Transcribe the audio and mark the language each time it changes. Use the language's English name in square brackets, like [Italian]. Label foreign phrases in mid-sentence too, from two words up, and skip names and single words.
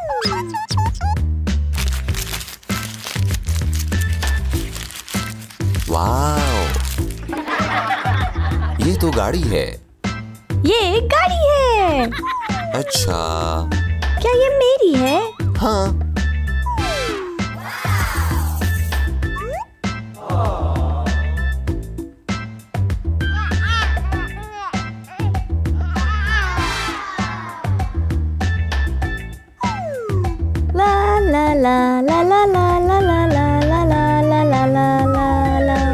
[Hindi] वाओ, ये तो गाड़ी है। ये एक गाड़ी है। अच्छा, क्या ये मेरी है? हाँ। ला ला ला ला ला ला ला ला ला ला ला ला ला ला ला।